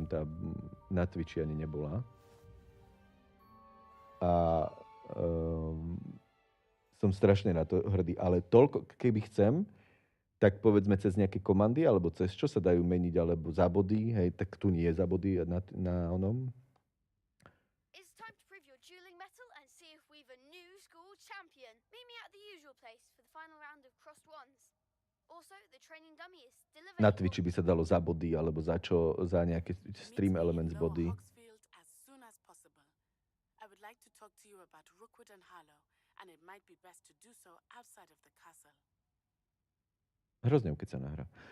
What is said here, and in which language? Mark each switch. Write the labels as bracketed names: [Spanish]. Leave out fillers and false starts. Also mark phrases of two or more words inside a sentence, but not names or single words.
[Slovak] Tá na Twitchi ani nebola. A som strašne na to hrdý. Ale toľko, keby chcem, tak povedzme cez nejaké komandy, alebo cez čo sa dajú meniť, alebo za body, hej, tak tu nie je za body na onom. [English] It's time to prove your dueling mettle and see if we've a new school champion. Meet me at the usual place for the final round of crossed ones. [Slovak] Na Twitchi by sa dalo za body, alebo za čo, za nejaké stream elements body. Hrozne, keď sa nahrá.